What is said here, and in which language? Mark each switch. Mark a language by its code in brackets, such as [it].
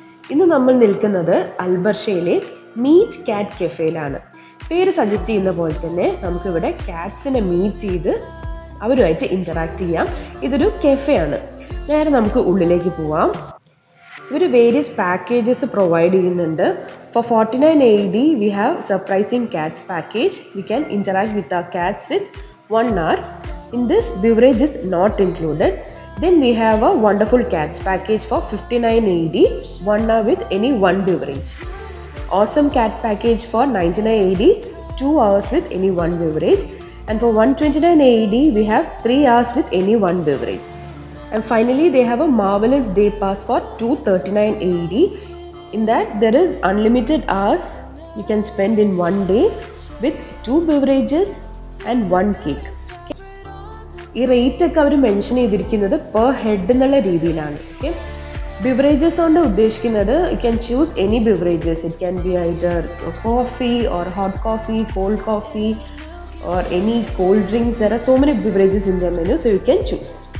[ml] ഇന്ന് നമ്മൾ നിൽക്കുന്നത് അൽബർഷയിലെ മീറ്റ് കാറ്റ് കഫേയിലാണ്. പേര് സജസ്റ്റ് ചെയ്യുന്ന പോലെ തന്നെ നമുക്കിവിടെ കാറ്റ്സിനെ മീറ്റ് ചെയ്ത് അവരുമായിട്ട് ഇൻറ്ററാക്ട് ചെയ്യാം. ഇതൊരു കഫേയാണ്. നേരെ നമുക്ക് ഉള്ളിലേക്ക് പോവാം. ഇവർ വേരിയസ് പാക്കേജസ് പ്രൊവൈഡ് ചെയ്യുന്നുണ്ട്. [en] For 49 AED we have surprising cats package. We can interact with our cats with 1 hour. In this, beverage is not included. Then we have a wonderful cats package for 59 AED, 1 hour with any one beverage. Awesome cat package for 99 AED, 2 hours with any one beverage. And for 129 AED, we have 3 hours with any one beverage. And finally, they have a marvelous day pass for 239 AED. In that, there is unlimited hours you can spend in one day with 2 beverages and 1 cake. [ml] ഈ rate ഒക്കെ അവർ mention ചെയ്തിരിക്കുന്നത് per head എന്നുള്ള രീതിയിലാണ്. [en] okay, beverages [ml] കൊണ്ട് ഉദ്ദേശിക്കുന്നത് [en] You can choose any beverages. It can be either coffee or hot coffee, cold coffee or any cold drinks. There are so many beverages in the menu, so you can choose.